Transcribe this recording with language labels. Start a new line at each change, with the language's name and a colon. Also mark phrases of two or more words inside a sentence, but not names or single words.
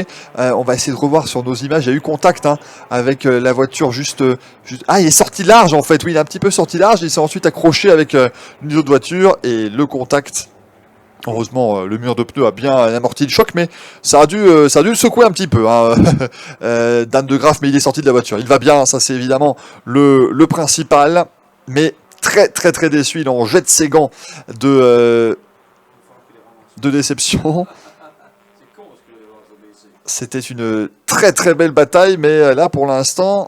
French: On va essayer de revoir sur nos images. Il y a eu contact avec la voiture juste... Ah, il est sorti large en fait. Oui, il est un petit peu sorti large. Il s'est ensuite accroché avec une autre voiture. Et le contact... Heureusement, le mur de pneus a bien amorti le choc, mais ça a dû le secouer un petit peu. Hein. Dan de Graaf, mais il est sorti de la voiture. Il va bien, ça c'est évidemment le principal, mais très très très déçu. Il en jette ses gants de déception. C'était une très très belle bataille, mais là pour l'instant...